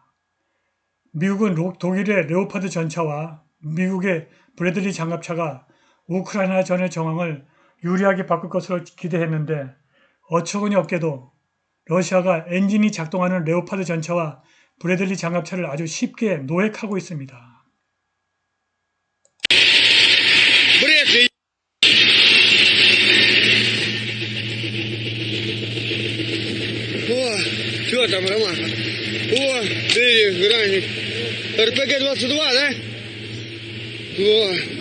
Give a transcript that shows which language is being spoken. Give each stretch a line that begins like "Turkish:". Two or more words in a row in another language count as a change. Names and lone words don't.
Korean: 미국은 독일의 레오파드 전차와 미국의 브래들리 장갑차가 우크라이나 전의 정황을 유리하게 바꿀 것으로 기대했는데 어처구니 없게도 러시아가 엔진이 작동하는 레오파드 전차와 브래들리 장갑차를 아주 쉽게 노획하고 있습니다.
Russian: Что там, Ромаха? О, ты, граник. РПГ-22, да? О.